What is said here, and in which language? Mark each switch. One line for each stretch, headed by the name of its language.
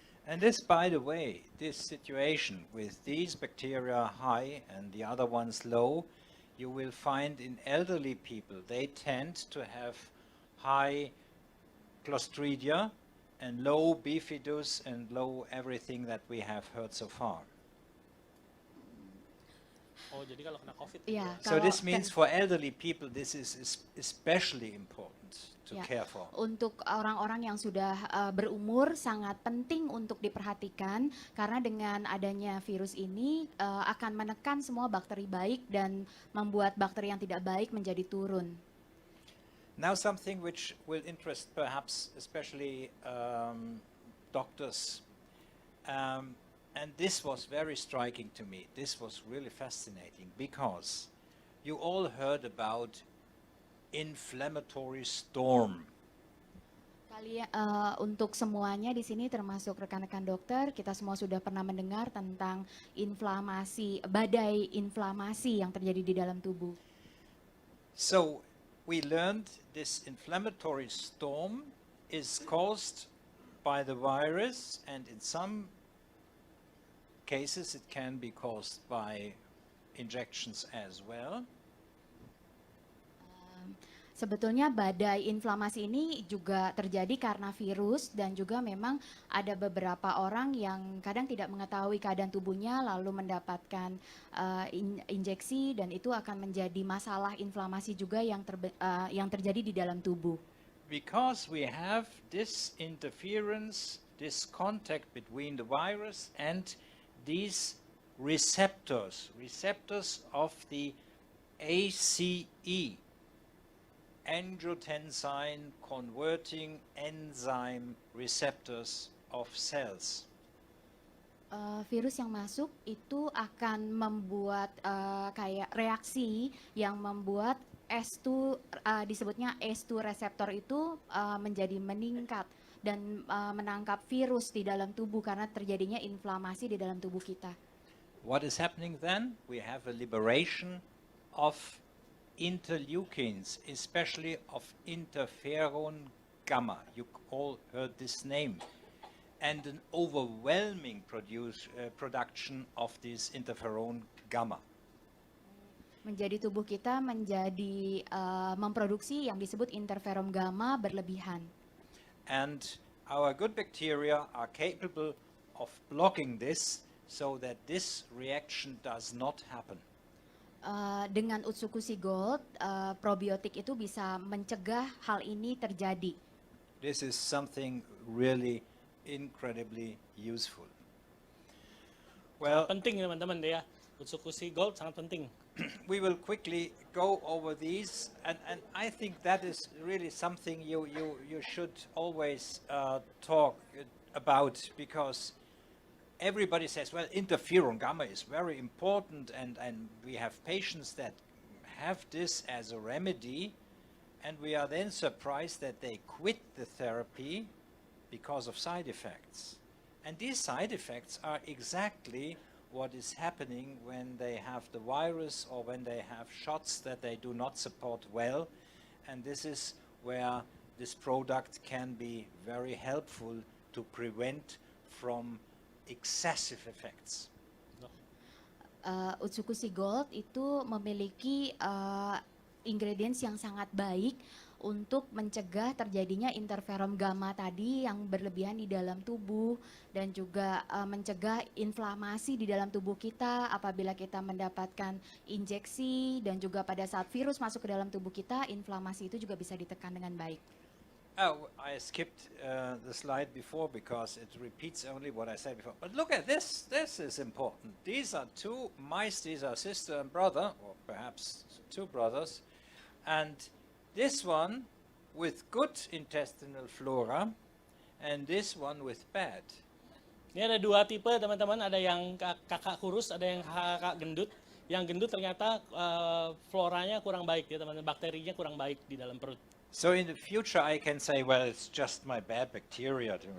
English: And this, by the way, this situation with these bacteria high and the other ones low, you will find in elderly people, they tend to have high Clostridia and low bifidus and low everything that we have heard so far.
Indonesian: Oh jadi kalau kena COVID. Iya,
English: So
Indonesian: kalau
English: this means for elderly people, this is especially important to
Indonesian: Ya,
English: care for.
Indonesian: untuk orang-orang yang sudah berumur sangat penting untuk diperhatikan karena dengan adanya virus ini akan menekan semua bakteri baik dan membuat bakteri yang tidak baik menjadi turun.
English: Now something which will interest perhaps especially doctors. And this was very striking to me. This was really fascinating because you all heard about inflammatory storm.
Indonesian: Untuk semuanya di sini termasuk rekan-rekan dokter, kita semua sudah pernah mendengar tentang inflamasi, badai inflamasi yang terjadi di dalam tubuh.
English: So we learned this inflammatory storm is caused by the virus, and in some cases it can be caused by injections as well.
Indonesian: Sebetulnya badai inflamasi ini juga terjadi karena virus dan juga memang ada beberapa orang yang kadang tidak mengetahui keadaan tubuhnya lalu mendapatkan injeksi dan itu akan menjadi masalah inflamasi juga yang terjadi di dalam tubuh.
English: Because we have this interference, this contact between the virus and these receptors of the ACE, angiotensin converting enzyme receptors of cells.
Indonesian: Virus yang masuk itu akan membuat kayak reaksi yang membuat S2 disebutnya S2 reseptor itu menjadi meningkat dan menangkap virus di dalam tubuh karena terjadinya inflamasi di dalam tubuh kita.
English: What is happening then? We have a liberation of interleukins, especially of interferon gamma. You all heard this name. And an overwhelming production of this interferon gamma.
Indonesian: Menjadi tubuh kita menjadi memproduksi yang disebut interferon gamma berlebihan.
English: And our good bacteria are capable of blocking this so that this reaction does not happen.
Indonesian: Dengan Utsukushi Gold, probiotik itu bisa mencegah hal ini terjadi.
English: This is something really incredibly useful. Well,
Indonesian: Penting teman-teman ya. Utsukushi Gold sangat penting.
English: we will quickly go over these, and I think that is really something you should always talk about, because everybody says, well, interferon gamma is very important, and we have patients that have this as a remedy, and we are then surprised that they quit the therapy because of side effects. And these side effects are exactly what is happening when they have the virus or when they have shots that they do not support well. And this is where this product can be very helpful to prevent from excessive effects.
Indonesian: Utsukushi Gold itu memiliki ingredients yang sangat baik untuk mencegah terjadinya interferon gamma tadi yang berlebihan di dalam tubuh dan juga mencegah inflamasi di dalam tubuh kita apabila kita mendapatkan injeksi dan juga pada saat virus masuk ke dalam tubuh kita, inflamasi itu juga bisa ditekan dengan baik.
English: Oh, I skipped the slide before because it repeats only what I said before. But look at this. This is important. These are two mice. These are sister and brother, or perhaps two brothers. And this one with good intestinal flora, and this one with bad.
Indonesian: Ini ada dua tipe teman-teman, ada yang kakak kurus, ada yang kakak gendut. yang gendut ternyata floranya kurang baik ya teman-teman, bakterinya kurang baik di dalam perut.
English: So in the future, I can say, well, it's just my bad bacteria.